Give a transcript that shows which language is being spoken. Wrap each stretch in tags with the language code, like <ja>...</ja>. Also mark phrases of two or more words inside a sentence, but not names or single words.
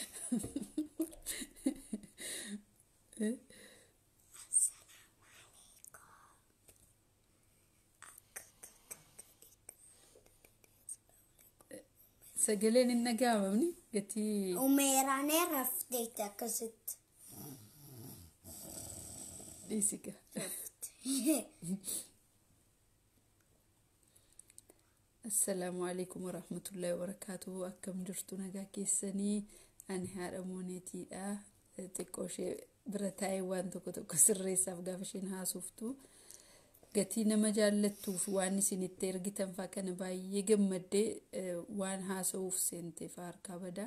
<om>Sagaleen hin dhaga'amne gatii umeeraanee rafteetti akkasitti. Dhiisiga.</om> <ar>السلام عليكم ورحمة الله وبركاته.</ar> <om>Akkam jirtu nagaa keessanii? Ani Aana Mooniitiidha. Xiqqoo ishee bira taa'ee waan tokko sirreessaaf gaafa isheen haasoftu. Gatii nama jaallattuuf waan isin itti ergitan faa kana baay'ee gammaddee waan haasa'uuf seenteef harkaa badaa.</om>